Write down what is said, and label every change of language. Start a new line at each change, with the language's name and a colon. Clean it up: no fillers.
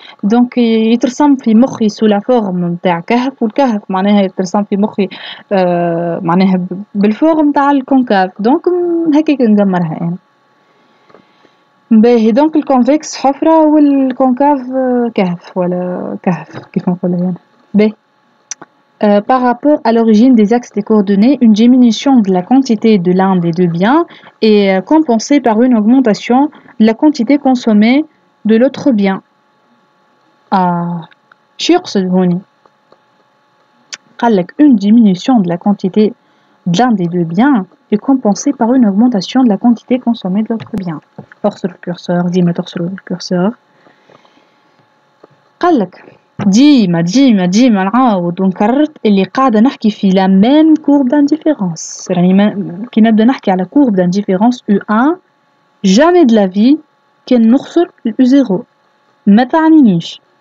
Arabic: دونك يترسم في مخي سو لا فورم نتاع كهف والكهف معناها يترسم في مخي معناها بالفورم نتاع الكونكاف. دونك هكاك نقمرها أنا. باهي. دونك الكونفكس حفرة والكونكاف كهف ولا كهف كيف نقولها أنا. باهي.
French: Par rapport à l'origine des axes des coordonnées, une diminution de la quantité de l'un des deux biens est compensée par une augmentation de la quantité consommée de l'autre bien.
Arabic: شو يقصد هوني؟ قال لك
French: une diminution de la quantité d'un des deux biens est compensée par une augmentation de la quantité consommée de l'autre bien.
Arabic: ترسل الكورسور ديما ترسل الكورسور. قال لك ديما نعاود ونكرر اللي قاعدة نحكي في
French: la même courbe d'indifférence.
Arabic: يعني كي نبدا نحكي على courbe d'indifférence U1
French: jamais de la vie
Arabic: كان نخسر U0 ما تعنينيش.